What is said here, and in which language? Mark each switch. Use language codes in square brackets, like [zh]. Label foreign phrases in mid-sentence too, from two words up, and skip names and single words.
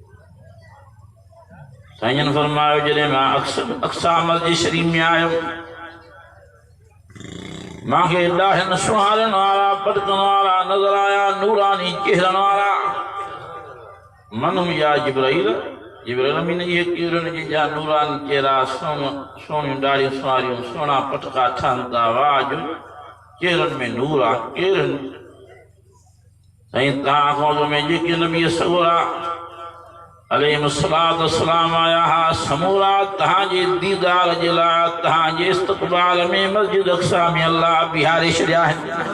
[sd] साईं फरमायो जॾहिं मां अक़सा मस्जिद शरीफ में आयुमि, मांखे ॾाढनि सुहारन वारा पटकन वारा नज़र आया, नूरानी चेहरन वारा। मन या जिब्राइल अमीन इहे केरनि जंहिंजा नूरानी चेहरा, सोनियूं ॾाढ़ियूं सुवारियूं, सोना पटका ठहनि था, वाह जो चेहरनि में नूर आहे। केरनि साईं तव्हां खां में जेके नबी सगोरा अलैहिस्सलाम आया हा समूरा तहांजे दीदार जे लाइ तहांजे इस्तक़बाल में मस्जिद अक़सा में अल्लाह बिहारे छॾिया आहिनि।